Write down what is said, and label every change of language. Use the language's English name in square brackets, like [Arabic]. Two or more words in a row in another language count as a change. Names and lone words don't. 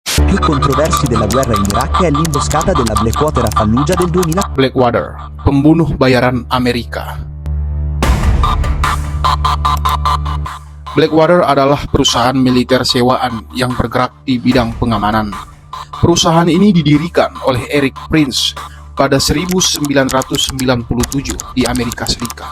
[Italian] più controversi della guerra in Iraq è l'imboscata della Blackwater a Fallujah del 2000. [Indonesian] Blackwater, pembunuh bayaran Amerika. Blackwater adalah perusahaan militer sewaan yang bergerak di bidang pengamanan. Perusahaan ini didirikan oleh Erik Prince pada 1997 di Amerika Serikat.